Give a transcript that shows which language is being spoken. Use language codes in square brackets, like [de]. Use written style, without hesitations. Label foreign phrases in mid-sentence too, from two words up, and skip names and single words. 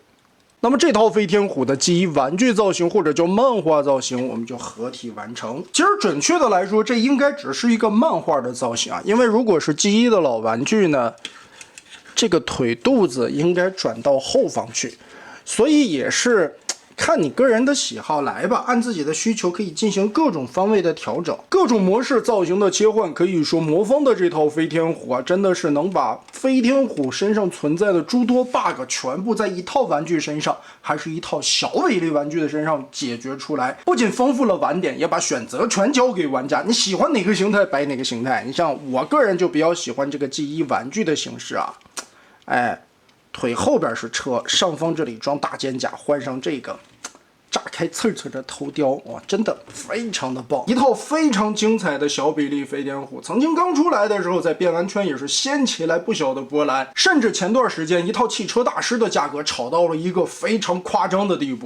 [zh] 那麼這套飛天虎的G1玩具造型或者叫漫畫造型，我們就合體完成。其實準確的來說，這應該只是一個漫畫的造型啊，因為如果是G1的老玩具呢，這個腿肚子應該轉到後方去，所以也是看你个人的喜好来吧，按自己的需求可以进行各种方位的調整，各種模式造型的切換。可以說魔方的這套飛天虎啊，真的是能把飛天虎身上存在的諸多 bug 全部在一套玩具身上，還是一套小威力玩具的身上解決出來，不僅豐富了玩點，也把選擇權交給玩家，你喜歡哪個形態擺哪個形態。你像我個人就比較喜歡這個G1玩具的形式啊，哎，腿後邊是車，上方這裡裝大肩胛，換上這個炸開刺刺的頭雕，哇，真的非常的棒！一套非常精彩的小比例飛天虎，曾經剛出來的時候，在變玩圈也是掀起來不小的波瀾，甚至前段時間一套汽車大師的價格炒到了一個非常誇張的地步。